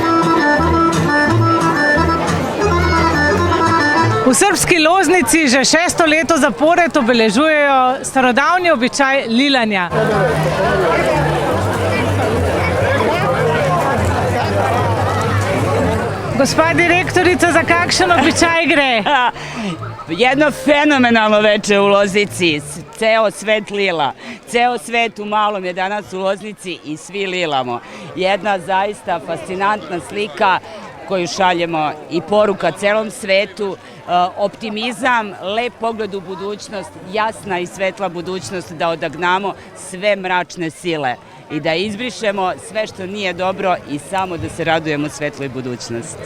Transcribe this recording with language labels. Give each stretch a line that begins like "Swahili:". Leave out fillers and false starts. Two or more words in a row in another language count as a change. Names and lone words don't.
Slovenian: V srbski Loznici že 6. leto zapored obeležujejo starodavni običaj lilanja. Gospa direktorica, za kakšen običaj gre?
Serbian: Jedno fenomenalno veče u Loznici, ceo svet lila. Ceo svet u malom je danas u Loznici i svi lilamo. Jedna zaista fascinantna slika koju šaljemo i poruka celom svetu, optimizam, lep pogled u budućnost, jasna i svetla budućnost da odagnamo sve mračne sile i da izbrišemo sve što nije dobro i samo da se radujemo svetloj budućnosti.